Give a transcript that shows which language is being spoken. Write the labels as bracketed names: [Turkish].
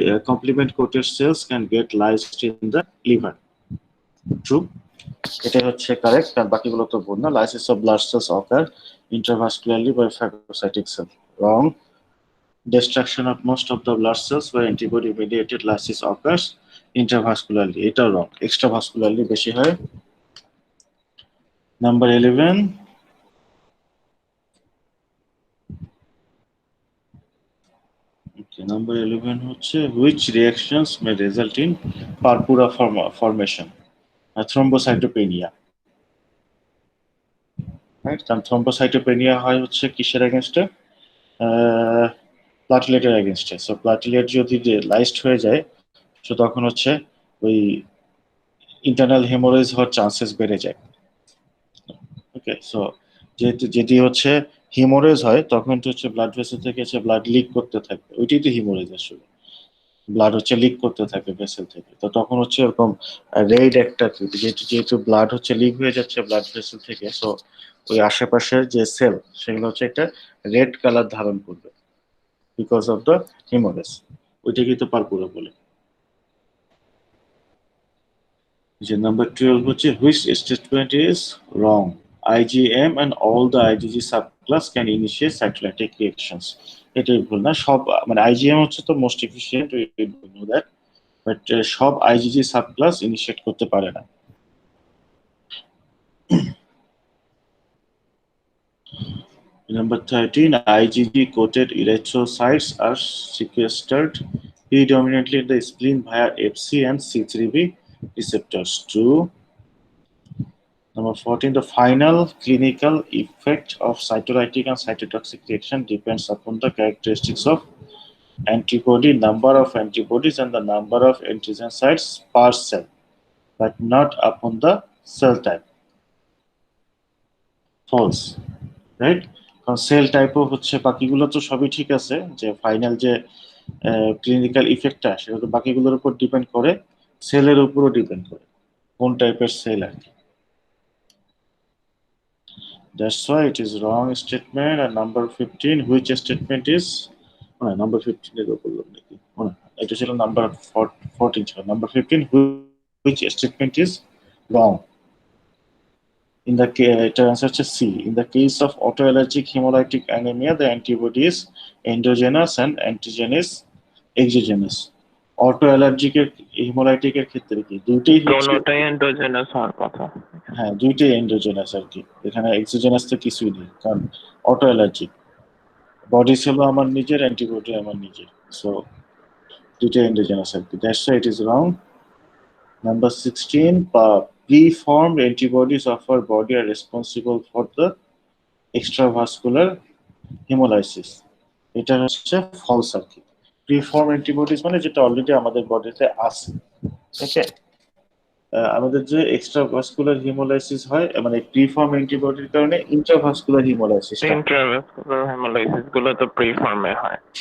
[English] Complement coated cells can get lysed in the liver. True. [Bangla] এটা হচ্ছে correct, কারণ বাকিগুলো তো ভুল না। [English] Lysis of blood cells occur intravascularly by phagocytic cell. Wrong. Destruction of most of the blood cells by antibody mediated lysis occurs intravascularly. [Bangla] এটা wrong. Extravascularly বেশি হয়। [English] Number 11. Okay, number 11 হচ্ছে which reactions may result in purpura formation, thrombocytopenia. [Bangla] Right, কারণ thrombocytopenia হয় হচ্ছে কিসের এগেনস্টে? প্লাটিলেটের এগেনস্টে। সো প্লাটিলেট যদি লাইজড হয়ে যায়, তো তখন হচ্ছে ওই ইন্টারনাল হেমোরেজ হওয়ার চান্সেস বেড়ে যায়। ওকে, সো যেটি হচ্ছে হিমোরেজ হয়, তখন হচ্ছে ব্লাড ভেসেল থেকে ব্লাড লিক করতে থাকে, ওইটাই তো হিমোরেজ আসলে। ব্লাড হচ্ছে লিক করতে থাকে ভেসেল থেকে, তো তখন হচ্ছে এরকম রেড একটা যেহেতু যেহেতু ব্লাড হচ্ছে লিক হয়ে যাচ্ছে ব্লাড ভেসেল থেকে, সো ওই আশেপাশের যে সেল সেগুলো হচ্ছে একটা রেড কালার ধারণ করবে বিকজ অফ দ্য হিমোরেজ। ওইটা কিন্তু পারপুরা বলে। যে নাম্বার 12 হচ্ছে [English] Which statement is wrong, IgM and all the IgG subclass can initiate cytolytic reactions। [Bangla] এটাই ভুল না, সব মানে IgM হচ্ছে তো মোস্ট এফিশিয়েন্ট, দ্যাট, বাট সব IgG সাবক্লাস ইনিশিয়েট করতে পারে না। [English] Number 13, IgG coated erythrocytes are sequestered predominantly in the spleen via Fc and C3b receptors. 2. Number 14, the final clinical effect of cytolytic and cytotoxic reaction depends upon the characteristics of antibody, number of antibodies, and the number of antigen sites per cell, but not upon the cell type. False, right? [Bangla] কারণ sell টাইপও হচ্ছে, বাকিগুলো তো সবই ঠিক আছে, যে final যে clinical ইফেক্টটা সেটা তো বাকিগুলোর উপর ডিপেন্ড করে, সেলের উপরও ডিপেন্ড করে কোন টাইপের সেল আর কি। [English] That's why it is wrong statement. And number 15, which statement is number 15 [Bangla] এর উপর নাকি এটা ছিল নাম্বার 14 ছিল, [English] Number 15 which statement is wrong? In the এটা answer হচ্ছে C. In the case of autoallergic hemolytic anemia, the antibody is endogenous and antigen is exogenous. [Bangla] autoallergic এর hemolytic এর ক্ষেত্রে কি দুইটাই হচ্ছে, কোনটাই এন্ডোজেনাস হওয়ার কথা। হ্যাঁ দুইটাই এন্ডোজেনাস আর কি, এখানে এক্সোজেনাস তো কিছুই নেই, কারণ autoallergic বডি সেলও আমার নিজের, অ্যান্টিবডি আমার নিজের, সো দুইটাই এন্ডোজেনাস আর কি। [English] That's why it is wrong. Number 16, preformed antibodies of our body are responsible for the extravascular hemolysis। [Bangla] এটা হচ্ছে ফলস আর কি। প্রিফর্ম অ্যান্টিবডিজ মানে যেটা অলরেডি আমাদের বডিতে আছে, ওকে। আমাদের যে এক্সট্রাভাস্কুলার হিমোলাইসিস হয়, মানে প্রিফর্ম অ্যান্টিবডির কারণে ইন্ট্রাভাস্কুলার হিমোলাইসিস। ইন্ট্রাভাস্কুলার হেমোলাইসিস গুলো তো প্রিফর্মে হয়।